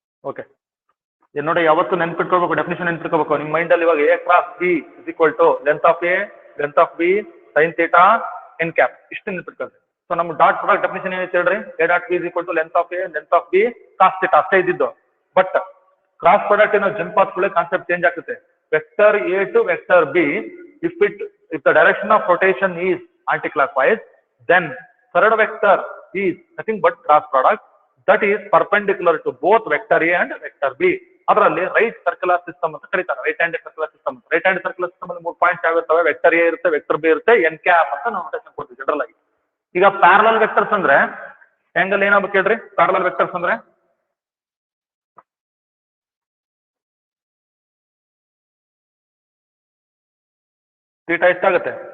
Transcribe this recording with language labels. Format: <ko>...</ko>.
<kn>Okay, ನೋಡಿ, ಯಾವತ್ತು ನೆನ್ಪಿಟ್ಕೋಬೇಕು, definition ನೆನ್ಪಿಟ್ಕೋಬೇಕು ನಿಮ್ಮ ಮೈಂಡ್ ಅಲ್ಲಿ.</kn> <en>ಇವಾಗ A cross B is equal to length of A, length of B, sine theta, n cap,</en> <kn>ಇಷ್ಟು ನೆನ್ಪಿಟ್ಕೊಳ್ರಿ. So ನಮ್ಮ ಡಾಟ್ ಪ್ರಾಡಕ್ಟ್ ಡೆಫಿನೇಷನ್ ಏನೈತೆ ಹೇಳ್ರಿ?</kn> <en>A dot B is equal to length of A, length of B, cos theta,</en> <kn>ಅಷ್ಟೇ ಇದ್ದಿದ್ದು. But cross product ಏನೋ jump ಆದ್ಕೊಳ್ಳಿ concept change ಆಗ್ತದೆ. Vector A to vector B,</kn> <en>if the direction of rotation is anti-clockwise, then third vector is nothing but cross product that is perpendicular to both vector A and vector B.</en> <kn>ಅದರಲ್ಲಿ right circular system ಅಂತ ಕರೀತಾರೆ. Right hand circular system. Right hand circular system ಅಲ್ಲಿ 3 points ಯಾವಿರ್ತವೆ? Vector A ಇರುತ್ತೆ, vector B ಇರುತ್ತೆ, N cap ಅಂತ ನಾವು notation ಕೊಡ್ತೀವಿ general ಆಗಿ. ಈಗ ಪ್ಯಾರಲಲ್ ವೆಕ್ಟರ್ಸ್ ಅಂದ್ರೆ ಆಂಗಲ್ ಏನಾಗಬೇಕು ಹೇಳ್ರಿ? ಪ್ಯಾರಲಲ್ ವೆಕ್ಟರ್ಸ್ ಅಂದ್ರೆ ಥೀಟಾ ಎಷ್ಟಾಗುತ್ತೆ?</kn>